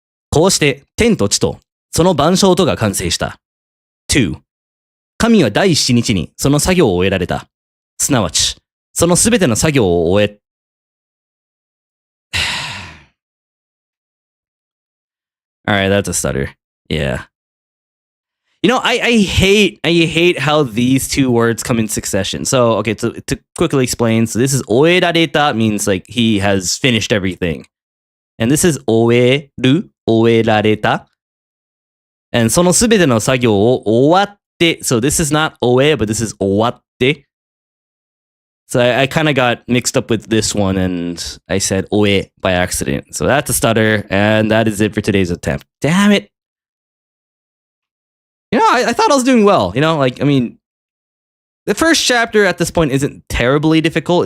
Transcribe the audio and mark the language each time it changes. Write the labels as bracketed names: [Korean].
[Japanese] こうして天と地とその万象とが完成した。 2. 神は第7日にその作業を終えられた。すなわち、そのすべての作業を終え、 [English] Alright, that's a stutter. Yeah. I hate how these two words come in succession. So, okay, to quickly explain, so this is 終えられた means like he has finished everything. And this is 終える、終えられた。And [Japanese] そのすべての作業を終わって、 [English] so this is not 終え, but this is 終わって。 So I kind of got mixed up with this one and I said 終え by accident. So that's a stutter and that is it for today's attempt. Damn it. I thought I was doing well. The first chapter at this point isn't terribly difficult.